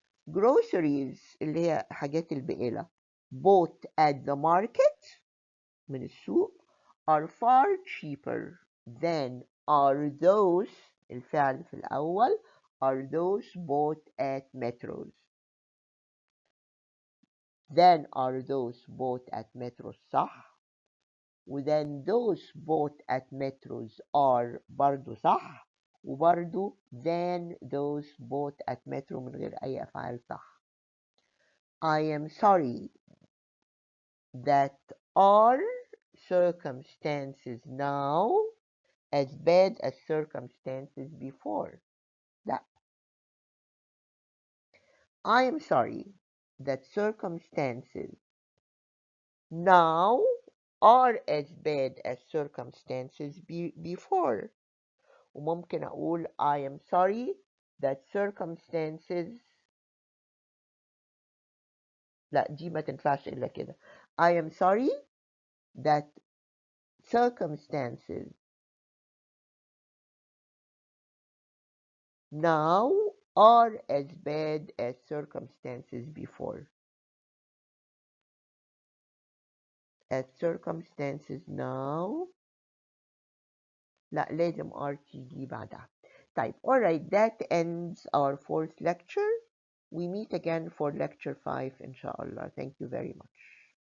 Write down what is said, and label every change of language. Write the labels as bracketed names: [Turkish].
[English] Groceries [Arabic] اللي هي حاجات البقالة [English] bought at the market [Arabic] من السوق [English] are far cheaper than are those [Arabic] الفعل في الأول [English] are those bought at metros. Then are those bought at metros صح. وthen those bought at metros are برضو صح. [Arabic] وبرضو [English] than those bought at metro [Arabic] من غير أي أفعال صح. [English] I am sorry that our circumstances now as bad as circumstances before. [Arabic] لا. [English] I am sorry that circumstances now are as bad as circumstances before. [Arabic] وممكن أقول [English] I am sorry that circumstances [Arabic] لا دي ما تنفعش إلا كده. [English] I am sorry that circumstances now are as bad as circumstances before. As circumstances now. [Arabic] لا لازم RTD بعدها. [English] طيب alright, that ends our fourth lecture. We meet again for lecture 5 inshallah. Thank you very much.